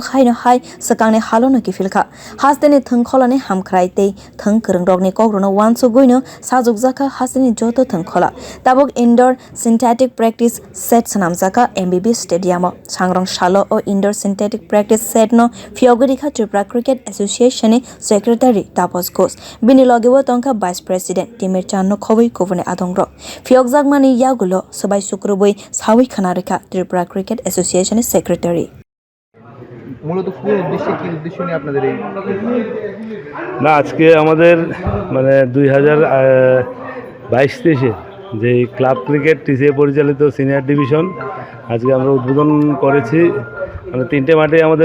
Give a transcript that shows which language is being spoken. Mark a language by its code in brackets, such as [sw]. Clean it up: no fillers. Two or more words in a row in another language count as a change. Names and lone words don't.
[trp] खायनो हाय सकांनि हालोनो किफिलखा हास्तेनि थंखलानि हामख्राय तै थं करंडकनि कग्रनो वानसो गयनो साजुक जाका हास्तेनि जतो थंखला ताबक [en] indoor synthetic practice set [trp] सनामजाका एमबीबी स्टेडियम सांग्रं सालो ओ [en] indoor synthetic practice set [trp] नो phiyogwi त्रिपुरा क्रिकेट एसोसिएशन सेक्रेटारी तापस घोष bini logi tongkha [en] vice president [trp] Timir Chand no khobui kubuni adongrok phiyokjakmani yagulo sabai sukrubui sawi khana rikha [en] Tripura cricket association secretary [bn] মূলত কোন উদ্দেশ্যে কি উদ্দেশ্য নিয়ে আপনাদের এই না আজকে আমাদের মানে 2022-23 যে [en] club cricket [bn] টিসিএ পরিচালিত [en] senior division [bn] আজকে আমরা উদ্বোধন করেছি মানে 3টে মাঠে আমাদের